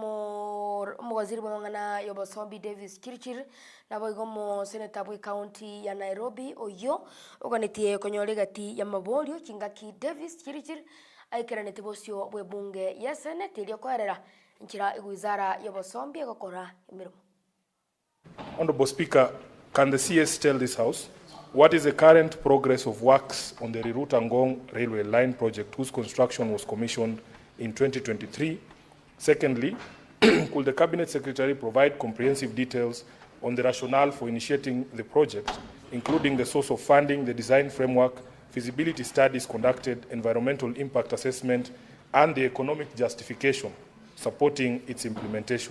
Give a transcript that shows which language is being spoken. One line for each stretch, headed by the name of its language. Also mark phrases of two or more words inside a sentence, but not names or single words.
Gusii: omugaziri bwangana yobosombi Davis Chirchir na boigomo senator bwe county ya Nairobi oyo oganitie konyore gati ya maborio chingaki Davis Chirchir aikiranete bosio bwe bunge ya senate ilio kwerera nchira igwizara yobosombi gokora emirimo.
English: Honorable Speaker, can the CS tell this House what is the current progress of works on the Riruta Ngong railway line project whose construction was commissioned in 2023? Secondly, could the Cabinet Secretary provide comprehensive details on the rationale for initiating the project, including the source of funding, the design framework, feasibility studies conducted, environmental impact assessment, and the economic justification supporting its implementation?